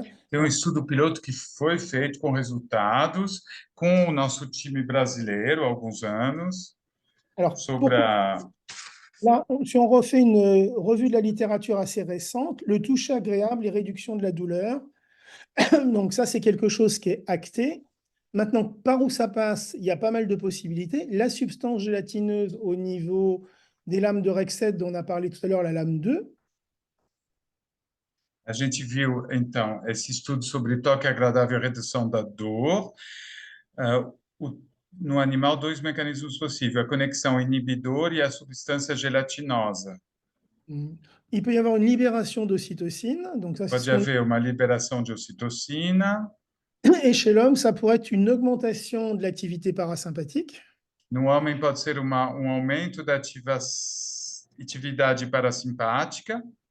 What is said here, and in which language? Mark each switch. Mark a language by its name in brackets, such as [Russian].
[Portuguese] Tem um estudo piloto que foi feito com resultados com o nosso time brasileiro há alguns anos. [French] Alors, [Portuguese] sobre [French] là, si on refait une revue de la littérature assez récente, le toucher agréable et réduction de la douleur, donc ça, c'est quelque chose qui est acté. Maintenant, par où ça passe, il y a pas mal de possibilités. La substance gélatineuse au niveau des lames de Rexed dont on a parlé tout à l'heure, la lame 2. [Portuguese] A gente viu, então, esse estudo sobre toque agradável e redução da dor. Ah, no animal, dois mecanismos possíveis: a conexão inibidor e a substância gelatinosa. [French] Il peut y avoir une libération d'ocytocine, donc ça c'est ce [Portuguese] Pode [French] qu'on... [Portuguese] haver uma liberação de ocitocina. [French] Et chez l'homme, ça pourrait être une augmentation de l'activité parasympathique. [Portuguese] No homem, pode ser um aumento da atividade parasimpática,